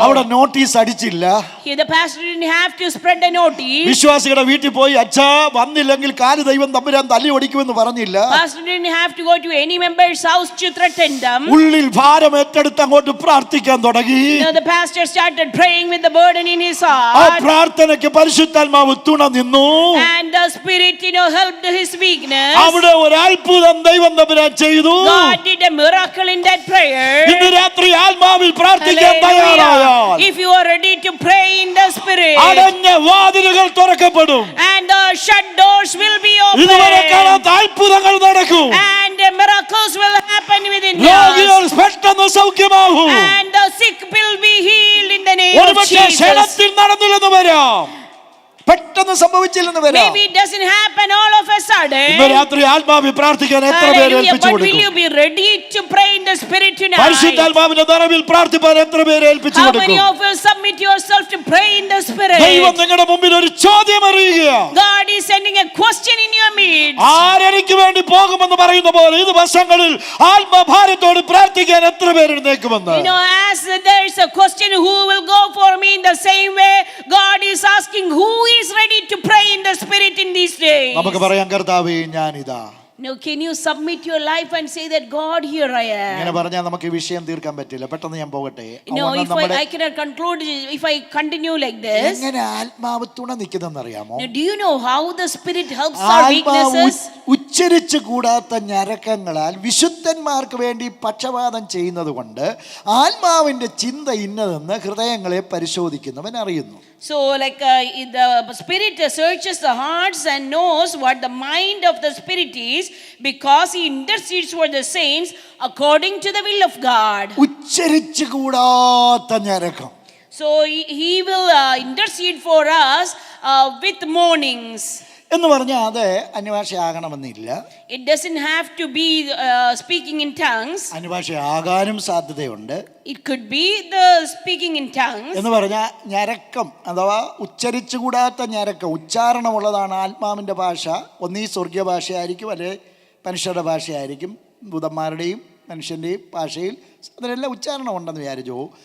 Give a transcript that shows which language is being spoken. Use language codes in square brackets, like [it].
[ml] അവിടെ നോട്ടീസ് അടിച്ചില്ല. [en] Here the pastor didn't have to spread a notice. [ml] വിശ്വാസികളുടെ വീട്ടിൽ പോയി അച്ഛാ വന്നില്ലെങ്കിൽ കാല് ദൈവം തമ്പുരാൻ തല്ലി ഓടിക്കുമെന്ന് പറഞ്ഞില്ല. [en] Pastor didn't have to go to any member's house to threaten them. [ml] ഉള്ളിൽ ഭാരം ഏറ്റെടുത്ത് അങ്ങോട്ട് പ്രാർത്ഥിക്കാൻ തുടങ്ങി. [en] The pastor started praying with the burden in his ആ heart. [ml] പ്രാർത്ഥനയ്ക്ക് പരിശുദ്ധാത്മാവ് തുണ നിന്നു. [en] And the Spirit helped his weakness. [ml] അവിടെ ഒരു അത്ഭുതം ദൈവം തമ്പുരാൻ ചെയ്തു. [en] God did a miracle in that prayer. [ml] ഇന്ന് രാത്രി ആത്മാവിൽ പ്രാർത്ഥിക്കാൻ തയ്യാറായാൽ [en] If you are ready to pray in the Spirit, [ml] അടഞ്ഞ വാതിലുകൾ തുറക്കപ്പെടും. [en] and the shut doors will be [ml] ഇതുവരെ [en] open, [ml] കാണാത്ത അത്ഭുതങ്ങൾ നടക്കും. [en] and miracles will happen within [ml] രോഗികൾ [en] us, [ml] പെട്ടെന്ന് സൗഖ്യമാകും. [en] and the sick will be healed in the name of [ml] ഒരുപക്ഷേ [en] Jesus. [ml] ക്ഷണത്തിൽ നടന്നില്ലെന്ന് വരാം, പെട്ടെന്ന് സംഭവിച്ചില്ലെന്ന് വരാം. [en] Maybe it doesn't happen all of a [ml] ഇന്ന് [en] sudden. [ml] രാത്രി ആത്മാവിൽ പ്രാർത്ഥിക്കാൻ എത്ര പേര് [en] Hallelujah. [ml] ഏൽപ്പിച്ചു [en] But will [ml] കൊടുക്കും? [en] you be ready to pray in the Spirit tonight? [ml] പരിശുദ്ധാത്മാവിന്റെ നിറവിൽ പ്രാർത്ഥിപ്പാൻ എത്ര പേര് ഏൽപ്പിച്ചു [en] How many [ml] കൊടുക്കും? [en] of you submit yourself to pray in the Spirit? [ml] ദൈവം നിങ്ങളുടെ മുമ്പിൽ ഒരു ചോദ്യം അറിയുകയാണ്. [en] God is sending a question in your midst. [ml] ആരെനിക്ക് വേണ്ടി പോകുമെന്ന് പറയുന്ന പോലെ ഇത് വർഷങ്ങളിൽ ആത്മഭാരത്തോട് പ്രാർത്ഥിക്കാൻ എത്ര പേര് എഴുന്നേക്കുമെന്ന്. [en] As there is a question, who will go for me, in the same way God is asking, who is ready to pray in the Spirit in these days? [ml] നമുക്ക് പറയാം, കർത്താവേ ഞാനിതാ. [en] Now can you submit your life and say that, God, here I [ml] ഇങ്ങനെ [en] am? [ml] പറഞ്ഞാൽ നമുക്ക് ഈ വിഷയം തീർക്കാൻ പറ്റില്ല. പെട്ടെന്ന് ഞാൻ പോകട്ടെ. [en] If I cannot conclude if I continue like this. [ml] എങ്ങനെ ആത്മാവ് തുണ നിൽക്കുന്നെന്ന് അറിയാമോ? [en] Now, do you know how the Spirit helps our [ml] ആത്മാവ് [en] weaknesses? [ml] ഉച്ചരിച്ചു കൂടാത്ത ഞരക്കങ്ങളാൽ വിശുദ്ധന്മാർക്ക് വേണ്ടി പക്ഷപാതം ചെയ്യുന്നത് കൊണ്ട് ആത്മാവിന്റെ ചിന്ത ഇന്നതെന്ന് ഹൃദയങ്ങളെ പരിശോധിക്കുന്നവൻ അറിയുന്നു. [en] So the Spirit searches the hearts and knows what the mind of the Spirit is, because he intercedes for the saints according to the will of God. [ml] ഉച്ചരിച്ചു കൂടാത്ത ഞരക്കം. [en] So he will intercede for us with moanings. [ml] എന്ന് പറഞ്ഞാൽ അത് അന്യഭാഷയാകണമെന്നില്ല. [en] It doesn't have to be speaking in tongues. [ml] അന്യഭാഷയാകാനും സാധ്യതയുണ്ട്. [en] It could be the speaking in tongues. [ml] എന്ന് പറഞ്ഞാൽ ഞരക്കം അഥവാ ഉച്ചരിച്ചുകൂടാത്ത ഞരക്കം, ഉച്ചാരണമുള്ളതാണ് ആത്മാവിൻ്റെ ഭാഷ. ഒന്നീ സ്വർഗീയ ഭാഷയായിരിക്കും, അല്ലെ മനുഷ്യരുടെ ഭാഷയായിരിക്കും. ഭൂതന്മാരുടെയും മനുഷ്യൻ്റെയും ഭാഷയിൽ അതിനെല്ലാം ഉച്ചാരണം ഉണ്ടെന്ന് വിചാരിച്ചു.